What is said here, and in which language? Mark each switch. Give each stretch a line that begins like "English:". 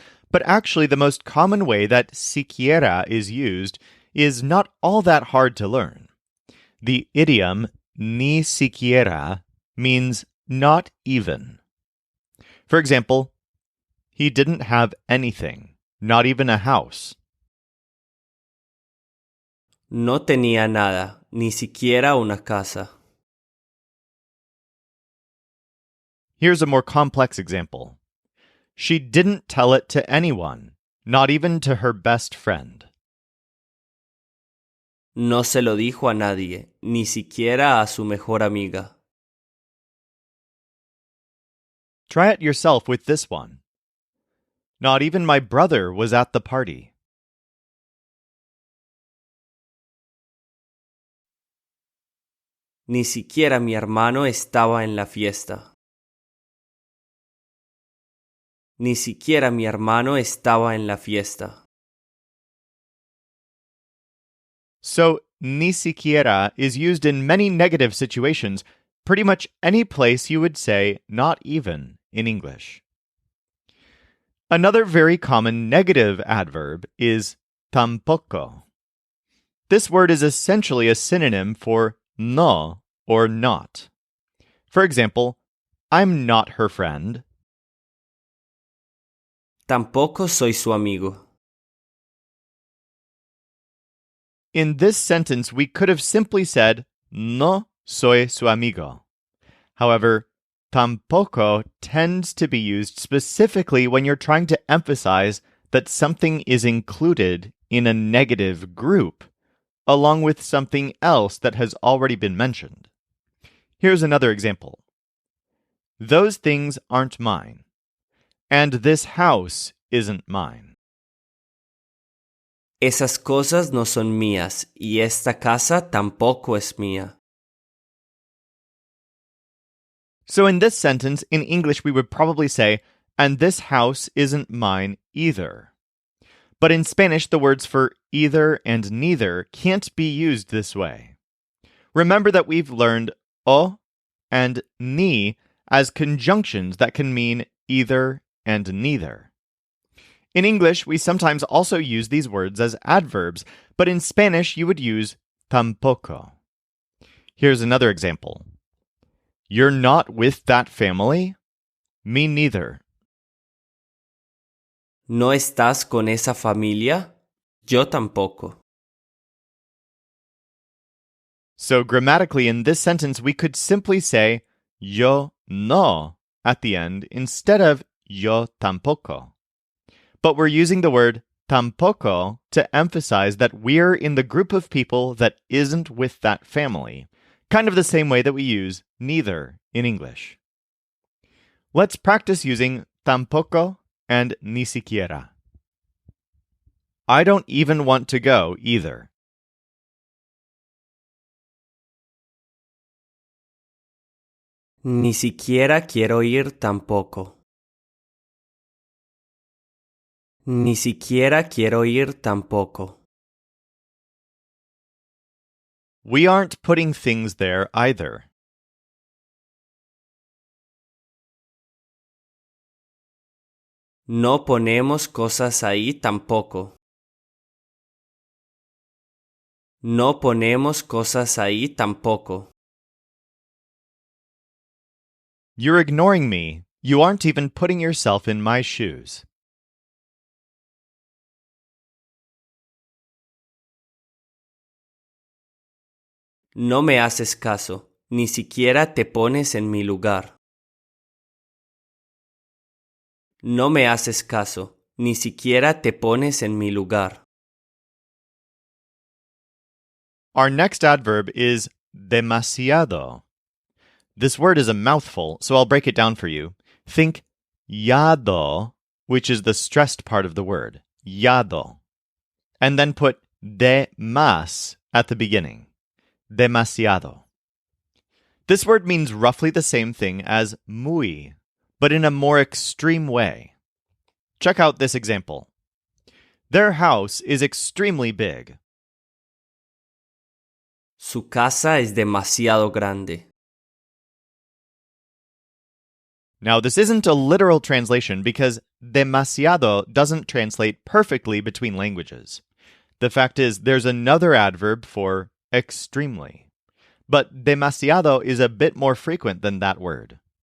English: But actually, the most common way that siquiera is used is not all that hard to learn. The idiom ni siquiera means not even. For example, he didn't have anything, not even a house.
Spanish: No tenía nada, ni siquiera una casa.
English: Here's a more complex example. She didn't tell it to anyone, not even to her best friend.
Spanish: No se lo dijo a nadie, ni siquiera a su mejor amiga.
English: Try it yourself with this one. Not even my brother was at the party.
Spanish: Ni siquiera mi hermano estaba en la fiesta. Ni siquiera mi hermano estaba en la fiesta.
English: So, ni siquiera is used in many negative situations, pretty much any place you would say not even in English. Another very common negative adverb is tampoco. This word is essentially a synonym for no or not. For example, I'm not her friend.
Spanish: Tampoco soy su amigo.
English: In this sentence, we could have simply said,
Spanish: no soy su amigo.
English: However, tampoco tends to be used specifically when you're trying to emphasize that something is included in a negative group, along with something else that has already been mentioned. Here's another example. Those things aren't mine, and this house isn't mine.
Spanish: Esas cosas no son mías, y esta casa tampoco es mía.
English: So in this sentence, in English, we would probably say, and this house isn't mine either. But in Spanish, the words for either and neither can't be used this way. Remember that we've learned o and ni as conjunctions that can mean either and neither. In English, we sometimes also use these words as adverbs, but in Spanish, you would use tampoco. Here's another example. You're not with that family? Me neither.
Spanish: ¿No estás con esa familia? Yo tampoco.
English: So grammatically, in this sentence, we could simply say
Spanish: yo no
English: at the end instead of
Spanish: yo tampoco.
English: But we're using the word tampoco to emphasize that we're in the group of people that isn't with that family, kind of the same way that we use neither in English. Let's practice using tampoco and ni siquiera. I don't even want to go either.
Spanish: Ni siquiera quiero ir tampoco. Ni siquiera quiero ir tampoco.
English: We aren't putting things there either.
Spanish: No ponemos cosas ahí tampoco. No ponemos cosas ahí tampoco.
English: You're ignoring me. You aren't even putting yourself in my shoes.
Spanish: No me haces caso, ni siquiera te pones en mi lugar. No me haces caso, ni siquiera te pones en mi lugar.
English: Our next adverb is demasiado. This word is a mouthful, so I'll break it down for you. Think yado, which is the stressed part of the word, yado, and then put de más at the beginning, demasiado. This word means roughly the same thing as muy, but in a more extreme way. Check out this example. Their house is extremely big.
Spanish: Su casa es demasiado grande.
English: Now, this isn't a literal translation because demasiado doesn't translate perfectly between languages. The fact is, there's another adverb for extremely. But demasiado is a bit more frequent than that word.